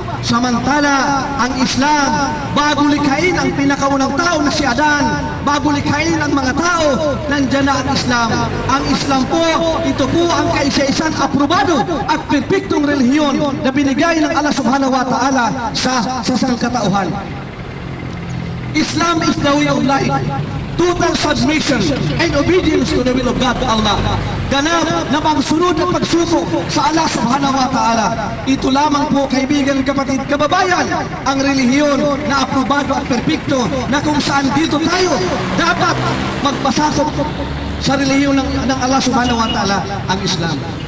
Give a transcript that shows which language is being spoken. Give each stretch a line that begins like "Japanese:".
Filipino: Samantala, ang Islam, bago likhain ang pinakaunang tao na si Adan, bago likhain ang mga tao, nandyan na ang Islam. Ang Islam po, ito po ang kaisa-isang aprobado at perpektong relihiyon na binigay ng Allah subhanahu wa ta'ala sa sangkatauhan.
English: Islam is the way of life. Total submission and obedience to the will of God, Allah.
Filipino: Ganap na pagsunod at pagsuko sa Allah subhanahu wa ta'ala. Ito lamang po, kaibigan, kapatid, kababayan, ang relihiyon na aprobado at perpekto na kung saan dito tayo dapat magpasakop sa relihiyon ng Allah subhanahu wa ta'ala, ang Islam.